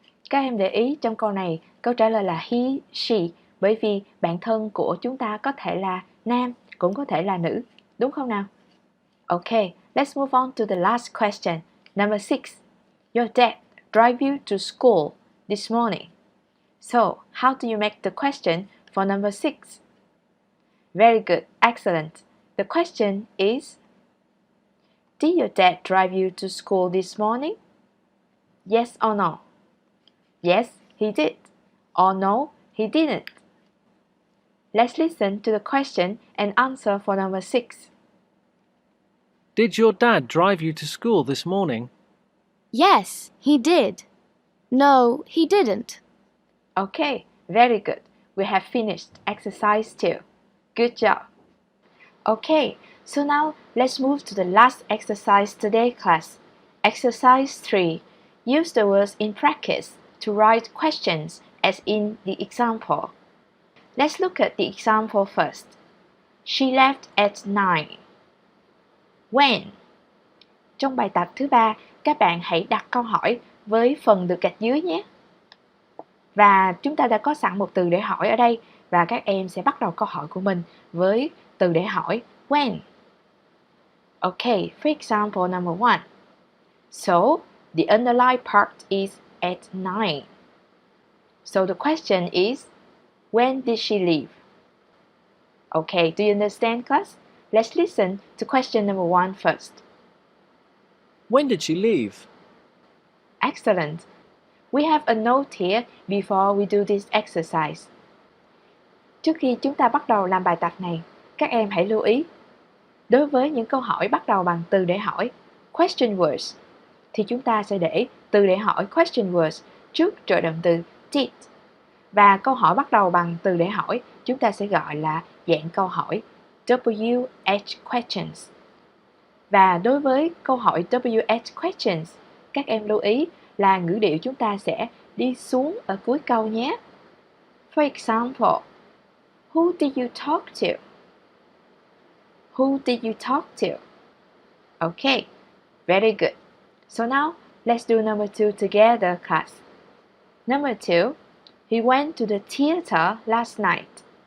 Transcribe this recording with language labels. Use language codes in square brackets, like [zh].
[vi] Các em để ý trong câu này, câu trả lời là he, she, bởi vì bạn thân của chúng ta có thể là nam, cũng có thể là nữ, đúng không nào? [en] Okay, let's move on to the last question. Number 6. Your dad drive you to school this morning. So, how do you make the question for number 6? Very good, excellent. The question is, did your dad drive you to school this morning? Yes or no? Yes, he did. Or no, he didn't. Let's listen to the question and answer for number 6. Did your dad drive you to school this morning? Yes, he did. No, he didn't. Okay, very good. We have finished exercise 2. Good job. Okay, so now let's move to the last exercise today, class. Exercise 3. Use the words in practice to write questions as in the example. Let's look at the example first. She left at 9. When? [vi] Trong bài tập thứ 3, các bạn hãy đặt câu hỏi với phần được gạch dưới nhé. Và chúng ta đã có sẵn một từ để hỏi ở đây và các em sẽ bắt đầu câu hỏi của mình với từ để hỏi when. [en] Okay, for example number 1. So, the underlined part is at 9. So the question is, when did she leave? Okay, do you understand, class? Let's listen to question number 1 first. When did she leave? Excellent. We have a note here before we do this exercise. [vi] Trước khi chúng ta bắt đầu làm bài tập này, các em hãy lưu ý. Đối với những câu hỏi bắt đầu bằng từ để hỏi, [en] question words, [vi] thì chúng ta sẽ để từ để hỏi question words trước trợ động từ did. Và câu hỏi bắt đầu bằng từ để hỏi, chúng ta sẽ gọi là dạng câu hỏi WH questions. Và đối với câu hỏi WH questions, các em lưu ý là ngữ điệu chúng ta sẽ đi xuống ở cuối câu nhé. [en] For example, who did you talk to? Who did you talk to? Okay, very good. So now, let's do number 2 together, class. Number 2, he went to the theater last night.